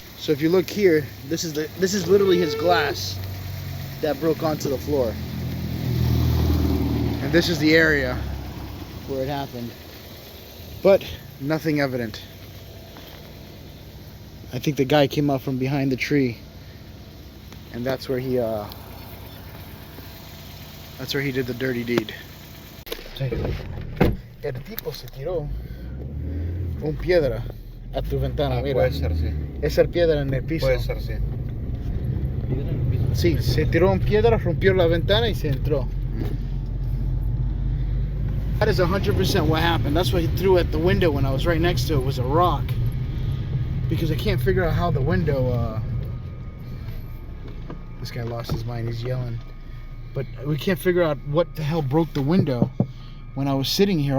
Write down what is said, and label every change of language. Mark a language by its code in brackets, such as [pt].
[en] So if you look here, this is literally his glass that broke onto the floor, and this is the area where it happened, but nothing evident. I think the guy came out from behind the tree, and that's where he did the dirty deed. [es] El tipo se tiró un piedra a tu ventana, mira. Puede ser, sí. Esa piedra en el piso. Puede ser, sí. Sí, se tiró un piedra, rompió la ventana y se entró. [en] That is 100% what happened. That's what he threw at the window when I was right next to it, was a rock. Because I can't figure out how the window, this guy lost his mind, he's yelling. But we can't figure out what the hell broke the window when I was sitting here.